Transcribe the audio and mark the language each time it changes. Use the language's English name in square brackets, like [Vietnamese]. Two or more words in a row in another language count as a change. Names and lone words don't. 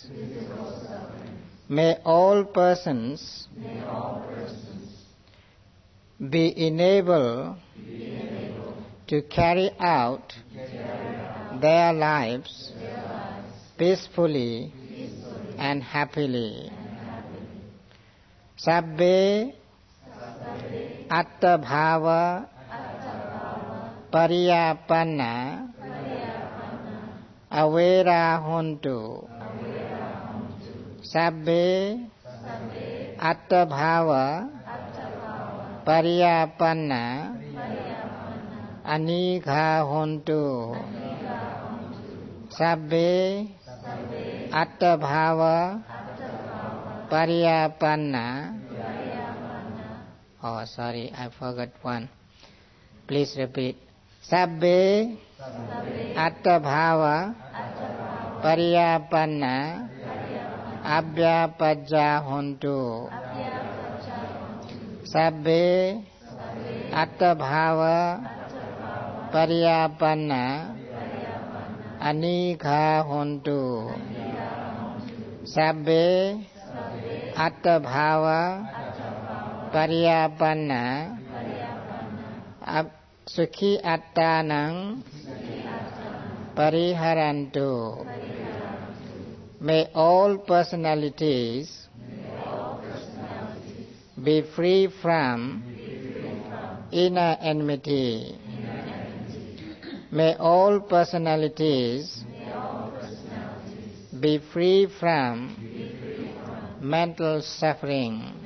[English] May all persons be enabled to carry out their lives peacefully and happily. [Pali] Sabbe atta bhava pariyapanna avera hontu. Sabbe atta bhava pariyapanna anikha hontu. Sabbe atta bhava pariyapanna. [English] Oh, sorry, I forgot one. Please repeat. [Pali] Sabbe atta bhava pariyapanna abhyapajja hontu. Sabbe atta bhava pariyapanna anikha hontu. Sabbe atta bhava pariyapanna sukhi attanang pariharantu. [English] May all personalities be free from inner enmity. May all personalities be free from mental suffering.